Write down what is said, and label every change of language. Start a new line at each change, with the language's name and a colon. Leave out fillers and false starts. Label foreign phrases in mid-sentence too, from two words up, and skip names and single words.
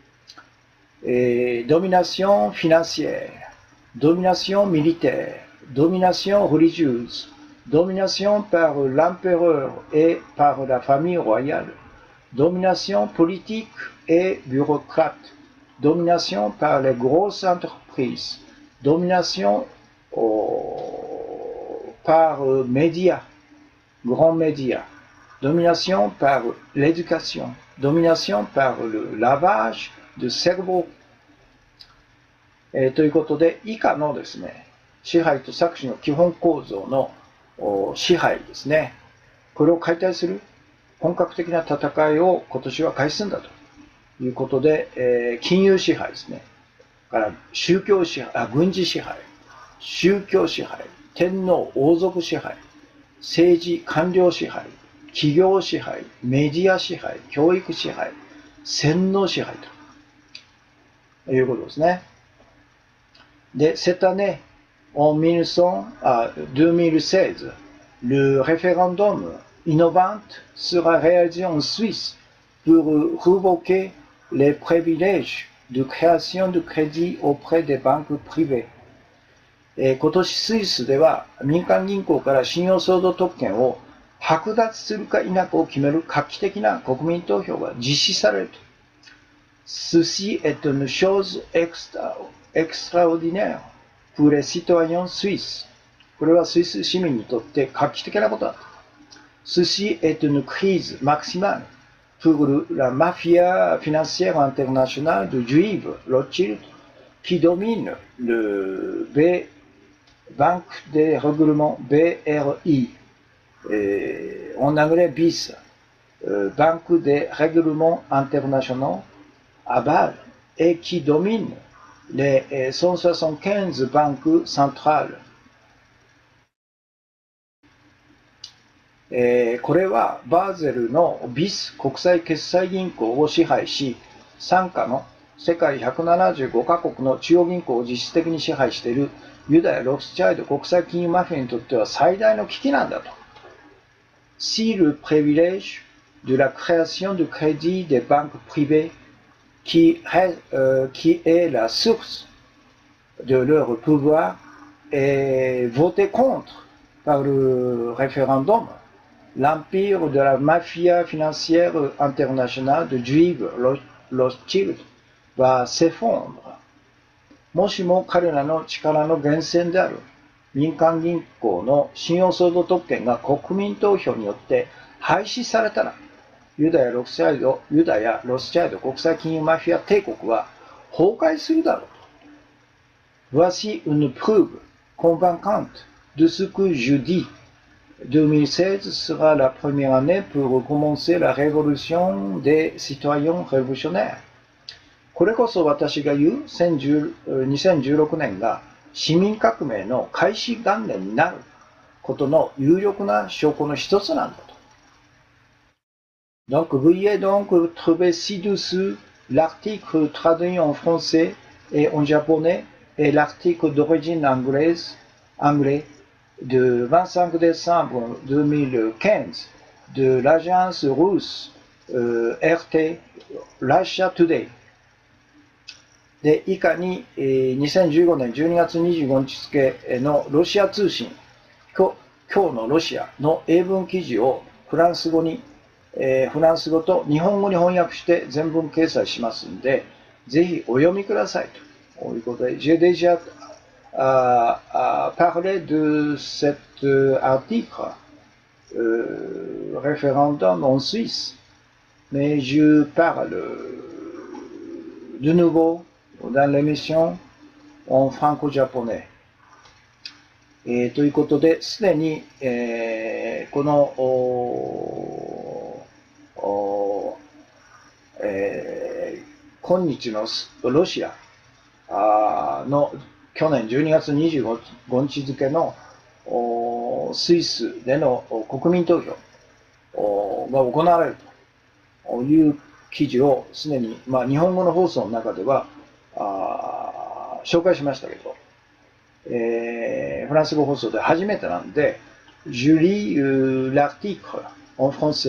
French: Domination financière, domination militaire, domination religieuse, domination par l'empereur et par la famille royale, domination politique et bureaucrate, domination par les grosses entreprises, domination par médias, grands médias, domination par l'éducation, domination par le lavage de cerveau.
Japanese: ということで、以下のですね、支配と搾取の基本構造の支配ですね。これを解体する本格的な戦いを今年は開始するんだということで、金融支配ですね。から宗教支配、軍事支配、宗教支配、天皇王族支配、政治官僚支配、企業支配、メディア支配、教育支配、洗脳支配ということですね。
French: で、cette année, en 2016, le référendum innovante sera réalisé en Suisse pour révoquer les privilèges de création de crédit auprès des banques privées.
Japanese: 今年スイスでは民間銀行から信用相続特権を剥奪するか否かを決める画期的な国民投票が実施されると。
French: Ceci est une chose extraordinaire pour les citoyens suisses.
Japanese: これはスイス市民にとって画期的なこと
French: だ。Ceci est une crise maximale pour la mafia financière internationale de Juives, Rothschild, qui domine le Banque des règlements BRI, en anglais BIS, Banque des règlements internationaux à Bâle, et qui domine les 175 banques centrales.
Japanese: これはバーゼルのビス国際決済銀行を支配し、傘下の世界175カ国の中央銀行を実質的に支配しているユダヤ・ロスチャイルド国際金融マフィアにとっては最大の危機なんだと。
French: Si le privilège de la création de crédit des banques privées, qui est la source de leur pouvoir, est voté contre par le référendum, l'empire de la mafia financière internationale de Juives Rothschild va s'effondrer.
Japanese: もしも彼らの力の源泉である民間銀行の信用相続特権が国民投票によって廃止されたら、ユダやロスチャイルド国際金融マフィア帝国は崩壊するだろう。
French: Voici une preuve convaincante de ce que je dis. 2016 sera la première année pour commencer la révolution des citoyens révolutionnaires.
Japanese: これこそ私が言う2016年が市民革命の開始元年になることの有力な証拠の一つなんだと。
French: Donc, veuillez donc trouver ci-dessous l'article traduit en français et en japonais et l'article d'origine anglais de 25 décembre 2015 de l'agence russe RT Russia Today
Japanese: で以下に2015年12月25日付のロシア通信今日のロシアの英文記事をフランス語と日本語に翻訳して全文掲載しますので、ぜひお読みくださいということで、
French: j'ai déjà parlé de cet article référendum en Suisse, mais je parle de nouveau dans l'émission en franco-japonais.
Japanese: ということで、すでに、この今日のロシアの去年12月25日付のスイスでの国民投票が行われるという記事をすでに、日本語の放送の中では紹介しましたけど、フランス語放送で初めてなんで、
French: Je lis l'article en français。